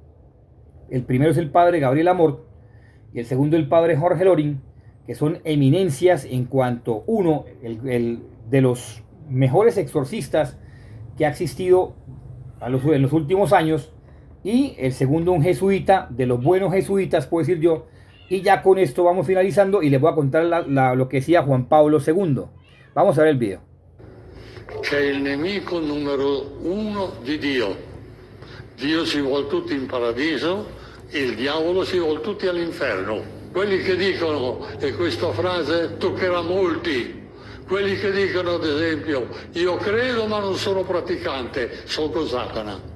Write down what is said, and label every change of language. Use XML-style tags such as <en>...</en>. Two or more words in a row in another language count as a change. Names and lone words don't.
<es>El primero es el padre Gabriel Amor y el segundo el padre Jorge Loring, que son eminencias en cuanto, uno, el de los mejores exorcistas que ha existido en los últimos años, y el segundo un jesuita, de los buenos jesuitas, puedo decir yo. Y ya con esto vamos finalizando y les voy a contar lo que decía Juan Pablo II. Vamos a ver el video.</es> <it>C'è il nemico numero uno di Dio. Dio si vuol tutti in paradiso, il diavolo si vuol tutti all'inferno. Quelli che dicono, e questa frase toccherà molti, quelli che dicono ad esempio io credo ma non sono praticante, sono con Satana.</it>